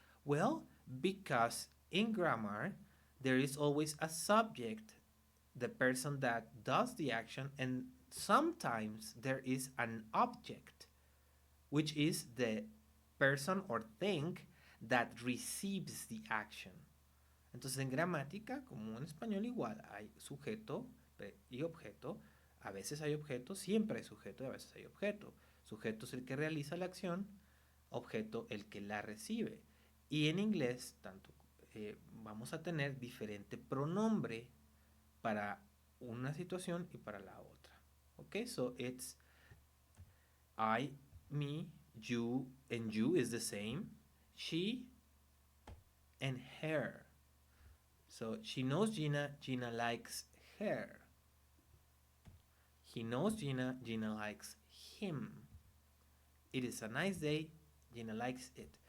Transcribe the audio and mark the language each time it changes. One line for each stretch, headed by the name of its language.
English: Well, because in grammar, there is always a subject, the person that does the action, and sometimes there is an object, which is the person or thing that receives the action.
Spanish: Entonces en gramática, como en español igual, hay sujeto y objeto. A veces hay objeto, siempre hay sujeto y a veces hay objeto. Sujeto es el que realiza la acción, objeto el que la recibe. Y en inglés, vamos a tener diferente pronombre para una situación y para la otra.
English: Okay, so it's I, me, you, and you is the same. She and her. So she knows Gina, Gina likes her. He knows Gina, Gina likes him. It is a nice day, Gina likes it.